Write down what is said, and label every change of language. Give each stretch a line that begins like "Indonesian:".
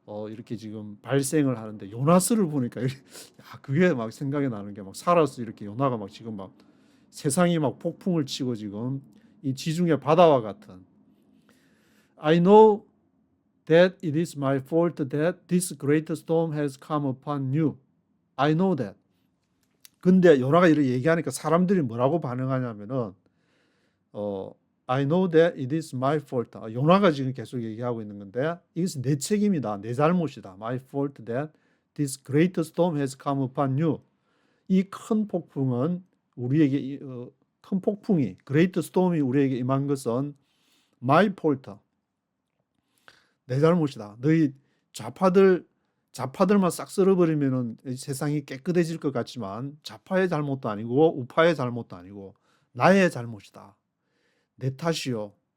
Korean: 이렇게 지금 발생을 하는데 요나스를 보니까 그게 막 생각이 나는 게 막 살아서 이렇게 요나가 막 지금 막 세상이 막 폭풍을 치고 지금 이 지중해 바다와 같은
English: I know that it is my fault that this great storm has come upon you. I know that.
Korean: 근데 요나가 이렇게 얘기하니까 사람들이 뭐라고 반응하냐면은
English: I know that it is my fault.
Korean: 요나가 지금 계속 얘기하고 있는 건데 이것은 내 책임이다. 내 잘못이다.
English: My fault that this great storm has come upon you.
Korean: 이 큰 폭풍은 우리에게 큰 폭풍이 great storm이 우리에게 임한 것은
English: my fault.
Korean: 내 잘못이다. 너희 좌파들만 싹 쓸어버리면은 세상이 깨끗해질 것 같지만 좌파의 잘못도 아니고 우파의 잘못도 아니고 나의 잘못이다. 내 탓이요.